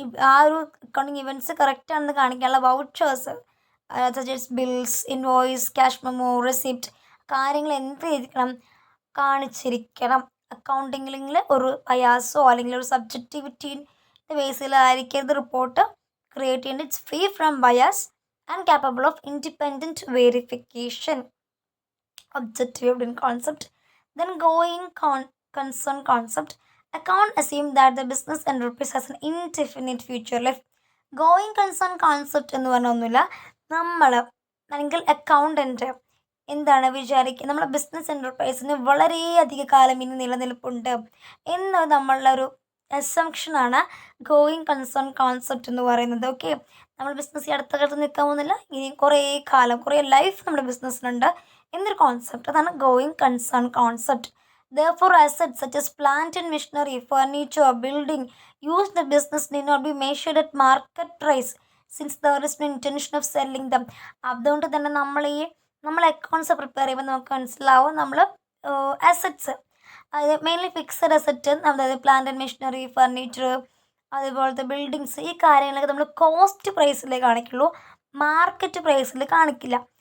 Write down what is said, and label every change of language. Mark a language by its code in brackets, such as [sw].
[ml] ആ ഒരു accounting events കറക്റ്റാണെന്ന് കാണിക്കാനുള്ള vouchers, suggest bills, invoice, cash memo, receipt, കാര്യങ്ങൾ എന്ത് ചെയ്തിരിക്കണം, കാണിച്ചിരിക്കണം. അക്കൗണ്ടിങ്ങിൽ ഒരു ബയാസോ അല്ലെങ്കിൽ ഒരു സബ്ജക്റ്റിവിറ്റീൻ്റെ ബേസിലായിരിക്കരുത് റിപ്പോർട്ട് ക്രിയേറ്റ് ചെയ്യേണ്ടത്. [en] It's free from bias and capable of independent verification. Objective in concept. Then going concern concept. Account assume that the business enterprise has an indefinite future life. [ml] Going concern concept എന്ന് പറഞ്ഞ ഒന്നുമില്ല. നമ്മൾ അല്ലെങ്കിൽ accountant എന്താണ് വിചാരിക്കുക, നമ്മുടെ business എൻ്റർപ്രൈസിന് വളരെയധിക കാലം ഇനി നിലനിൽപ്പുണ്ട് എന്ന് നമ്മളുടെ അസംഷനാണ് ഗോയിങ് കൺസേൺ കോൺസെപ്റ്റ് എന്ന് പറയുന്നത്. ഓക്കെ, നമ്മൾ ബിസിനസ് ഈ അടുത്ത കാലത്ത് നിൽക്കാൻ പോകുന്നില്ല, ഇനി കുറേ കാലം കുറേ ലൈഫ് നമ്മുടെ ബിസിനസ്സിനുണ്ട് എന്നൊരു കോൺസെപ്റ്റ്, അതാണ് going concern concept. [en] Therefore, assets such as plant and machinery, furniture, building used in the business need not be measured at market price since there is no intention of selling them. [ml] അതുകൊണ്ട് തന്നെ നമ്മൾ accounts prepare ചെയ്യുമ്പോൾ നമുക്ക് മനസ്സിലാവും നമ്മൾ assets, അതായത് mainly fixed asset, അതായത് plant and machinery, furniture, അതുപോലത്തെ ബിൽഡിങ്സ്, ഈ കാര്യങ്ങളൊക്കെ നമ്മൾ കോസ്റ്റ് പ്രൈസിലേ കാണിക്കുള്ളൂ, മാർക്കറ്റ് പ്രൈസിൽ കാണിക്കില്ല.